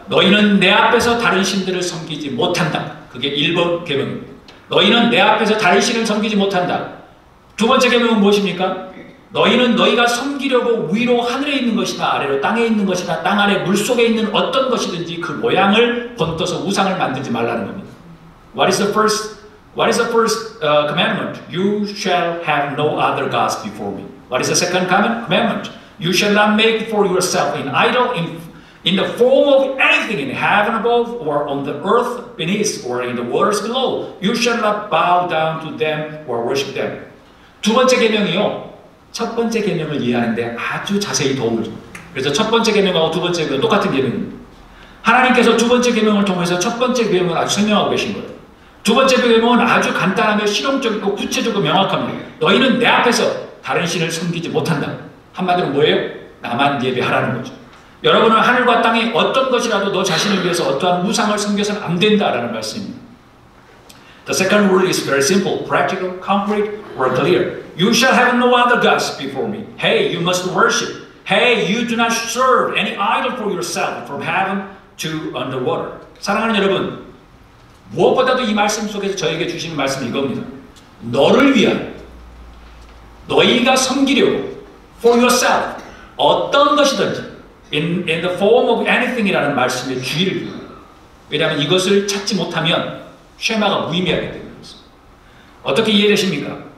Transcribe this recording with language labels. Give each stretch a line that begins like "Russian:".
Korean: 너희는 내 앞에서 다른 신들을 섬기지 못한다. 그게 1번 계명입니다. 너희는 내 앞에서 다른 신을 섬기지 못한다. 두 번째 계명은 무엇입니까? 너희는 너희가 섬기려고 위로 하늘에 있는 것이나 아래로 땅에 있는 것이나 땅 아래 물속에 있는 어떤 것이든지 그 모양을 본떠서 우상을 만들지 말라는 겁니다.
English: What is the first commandment? You shall have no other gods before me. What is the second commandment? You shall not make for yourself an idol in the form of anything in heaven above or on the earth beneath or in the waters below. You shall not bow down to them or worship them.
Korean: 두 번째 계명이요. 첫 번째 계명을 이해하는데 아주 자세히 도움을 줍니다. 그래서 첫 번째 계명하고 두 번째 계명은 똑같은 계명입니다. 하나님께서 두 번째 계명을 통해서 첫 번째 계명을 아주 설명하고 계신 거예요. 두 번째 계명은 아주 간단하며 실용적이고 구체적이고 명확합니다. 너희는 내 앞에서 다른 신을 섬기지 못한다. 한마디로 뭐예요? 나만 예배하라는 거죠. 여러분은 하늘과 땅에 어떤 것이라도 너 자신을 위해서 어떠한 우상을 섬겨서는 안 된다라는 말씀입니다.
English: The second rule is very simple, practical, concrete, or clear. You shall have no other gods before me. Hey, you must worship. Hey, you do not serve any idol for yourself from heaven to underwater.
Korean: 사랑하는 여러분, 무엇보다도 이 말씀 속에서 저에게 주시는 말씀은 이겁니다. 너를 위한, 너희가 섬기려고
English: for yourself,
Korean: 어떤 것이든지
English: in the form of anything
Korean: 이라는 말씀에 주의를 기울여요. 왜냐하면 이것을 찾지 못하면 쉐마가 무의미하게 되는 것입니다. 어떻게 이해되십니까?